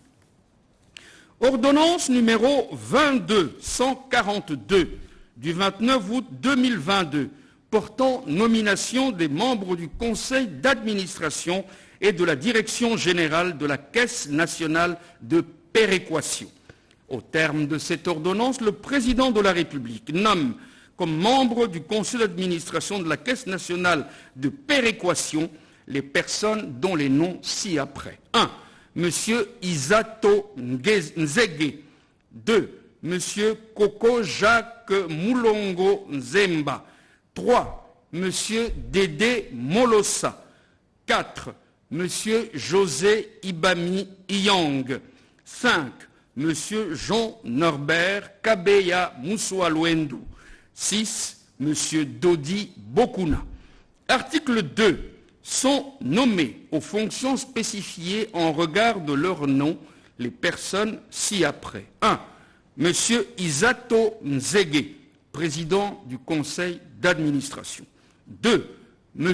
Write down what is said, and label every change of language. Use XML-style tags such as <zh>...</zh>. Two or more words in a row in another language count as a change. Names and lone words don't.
<fr>Ordonnance numéro 22-142 du 29 août 2022 portant nomination des membres du conseil d'administration et de la direction générale de la Caisse nationale de péréquation. Au terme de cette ordonnance, le président de la République nomme comme membres du conseil d'administration de la Caisse nationale de péréquation les personnes dont les noms ci-après. 1. M. Isato Nzege. 2. M. Koko Jacques Moulongo Nzemba. 3. M. Dédé Molossa. 4. M. José Ibami Iyang. 5. M. Jean Norbert Kabeya Moussoalouendou. 6. M. Dodi Bokuna. Article 2. Sont nommés aux fonctions spécifiées en regard de leur nom les personnes ci-après. 1. M. Isato Nzege, président du conseil d'administration. 2. M.</fr>